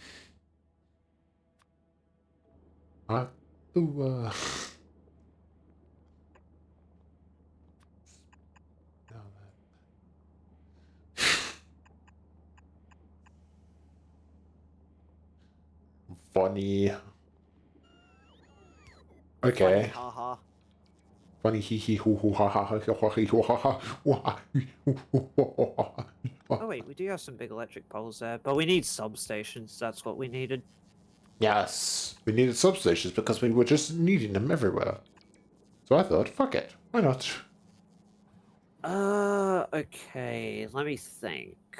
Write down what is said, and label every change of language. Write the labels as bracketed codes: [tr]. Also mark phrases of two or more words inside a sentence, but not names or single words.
[en] I do, Funny. Okay. Funny, haha. Funny hee hee hoo hoo ha ha ha ha hee hoo ha ha wah. Oh wait, we do have some big electric poles there, but we need substations. That's what we needed. Yes, we needed substations because we were just needing them everywhere. So I thought, fuck it, why not? Okay, let me think.